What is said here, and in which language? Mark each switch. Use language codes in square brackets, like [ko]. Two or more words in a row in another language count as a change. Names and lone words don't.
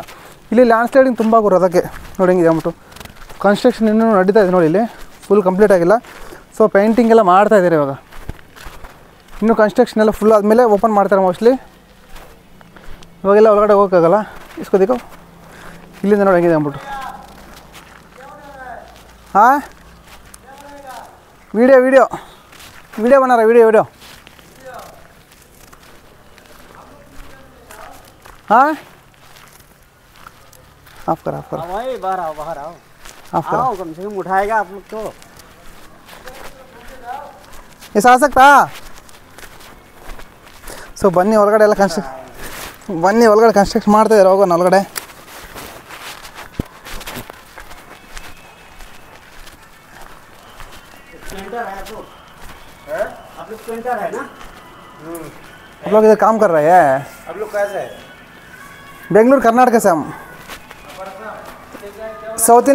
[kn] ಇಲ್ಲಿ [en] land sliding [kn] ತುಂಬ ಆಗೋರು ಅದಕ್ಕೆ ನೋಡಿ ಹೆಂಗಿದೆ ಅಂದ್ಬಿಟ್ಟು. ಕನ್ಸ್ಟ್ರಕ್ಷನ್ ಇನ್ನೂ ನಡೀತಾ ಇದೆ ನೋಡಿ, ಇಲ್ಲಿ [en] full complete [kn] ಆಗಿಲ್ಲ. ಸೊ ಪೇಂಟಿಂಗ್ ಎಲ್ಲ ಮಾಡ್ತಾಯಿದ್ದಾರೆ ಇವಾಗ. ಇನ್ನೂ ಕನ್ಸ್ಟ್ರಕ್ಷನ್ ಎಲ್ಲ ಫುಲ್ ಆದಮೇಲೆ ಓಪನ್ ಮಾಡ್ತಾರೆ ಮೋಸ್ಟ್ಲಿ. ಇವಾಗೆಲ್ಲ ಒಳಗಡೆ ಹೋಗೋಕ್ಕಾಗಲ್ಲ, ಇಸ್ಕೋದಿಕ್ಕೋ. ಇಲ್ಲಿಂದ ನೋಡಿ ಹೆಂಗಿದೆ ಅಂದ್ಬಿಟ್ಟು. [hi] हाँ वीडियो बना रहा वीडियो. हाँ आप करा भाई बाहर आओ आप करा. कम से कम उठाएगा आप लोग तो. ऐसा आ सकता. [kn] ಸೊ ಬನ್ನಿ ಒಳಗಡೆ ಎಲ್ಲ ಕನ್ಸ್ಟ್ರಕ್ಷನ್ ಮಾಡ್ತಾ ಇದ್ದಾರೆ. ಹೋಗೋಣ ಒಳಗಡೆ. [hi] आप लोग पेंटर है ना? आप लोग इधर काम कर रहे हैं? आप लोग कैसे है? बेंगलुरु कर्नाटक से हम साउथ इन